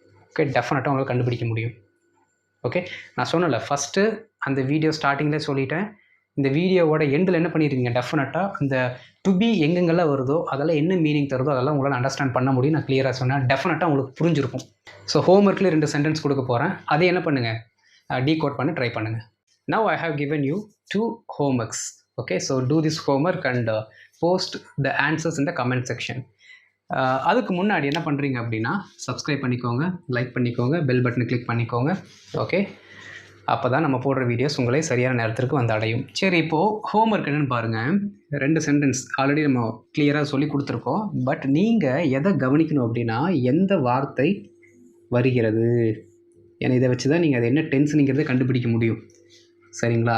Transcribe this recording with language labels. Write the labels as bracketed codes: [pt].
[ta] Okay, டெஃபினட்டாக உங்களால் கண்டுபிடிக்க முடியும். ஓகே, நான் சொன்னல ஃபஸ்ட்டு அந்த வீடியோ ஸ்டார்டிங்கில் சொல்லிட்டேன். இந்த வீடியோவோட எண்டில் என்ன பண்ணியிருக்கீங்க? டெஃபினட்டாக அந்த டு பி எங்கெங்கெல்லாம் வருதோ அதெல்லாம் என்ன மீனிங் தருதோ அதெல்லாம் உங்களால் அண்டர்ஸ்டாண்ட் பண்ண முடியும். நான் கிளியராக சொன்னேன், டெஃபினட்டாக உங்களுக்கு புரிஞ்சிருக்கும். ஸோ ஹோம்ஒர்க்கில் 2 சென்டென்ஸ் கொடுக்க போகிறேன், அதை என்ன பண்ணுங்கள்? டீகோட் பண்ணி ட்ரை பண்ணுங்கள். [en] Now I have given you 2 homeworks. Okay, so do this homework and post the answers in the comment section. [ta] அதுக்கு முன்னாடி என்ன பண்ணுறீங்க அப்படின்னா, சப்ஸ்கிரைப் பண்ணிக்கோங்க, லைக் பண்ணிக்கோங்க, பெல் பட்டனை கிளிக் பண்ணிக்கோங்க. ஓகே, அப்போ தான் நம்ம போடுற வீடியோஸ் உங்களே சரியான நேரத்திற்கு வந்து அடையும். சரி, இப்போது ஹோம்ஒர்க் என்னென்னு பாருங்கள். 2 சென்டென்ஸ் ஆல்ரெடி நம்ம கிளியராக சொல்லி கொடுத்துருக்கோம். பட் நீங்கள் எதை கவனிக்கணும் அப்படின்னா, எந்த வார்த்தை வருகிறது, ஏன்னா இதை வச்சு தான் நீங்கள் அது என்ன டென்ஸ்னுங்கிறத கண்டுபிடிக்க முடியும். சரிங்களா?